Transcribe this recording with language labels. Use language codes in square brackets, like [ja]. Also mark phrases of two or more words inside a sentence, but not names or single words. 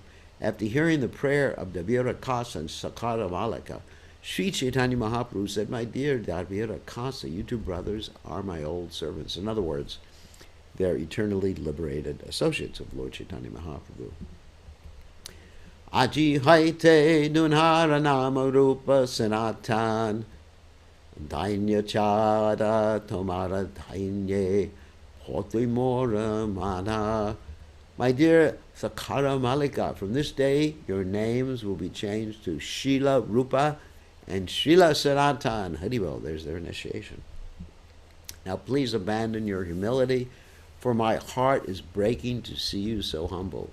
[en] After hearing the prayer of Davira Kasa and Sakara Malika, Sri Caitanya Mahaprabhu said, my dear Davira Kasa, you two brothers are my old servants. In other words, they're eternally liberated associates of Lord Caitanya Mahaprabhu. [bn] আজি হৈতে দুঁহার নাম রূপ সনাতন. দৈন্য ছাড় তোমার দৈন্যে হতি মোর মন. [en] My dear Sakara Malika, from this day your names will be changed to Shila Rupa and Srila Sanatan. Haribol, there's their initiation. Now please abandon your humility, for my heart is breaking to see you so humble.